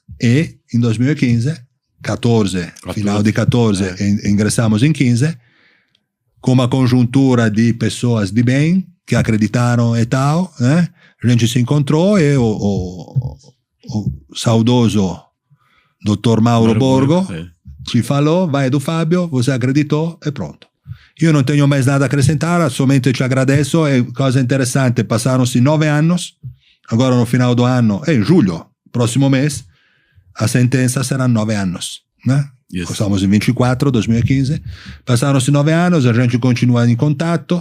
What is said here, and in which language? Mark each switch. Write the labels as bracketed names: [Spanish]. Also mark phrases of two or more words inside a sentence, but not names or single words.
[Portuguese] E em 2015, final de 14, ingressamos em 15, com uma conjuntura de pessoas de bem que acreditaram e tal, né? A gente se encontrou e o saudoso Dr. Mauro Borgo ci falou, vai do Fábio, você acreditou e pronto. Eu não tenho mais nada a acrescentar, somente te agradeço. É coisa interessante, passaram-se 9 anos, agora no final do ano, em julho, próximo mês, a sentença será 9 anos, né? Yes. Estamos em 24, 2015, passaram-se 9 anos, a gente continua em contato.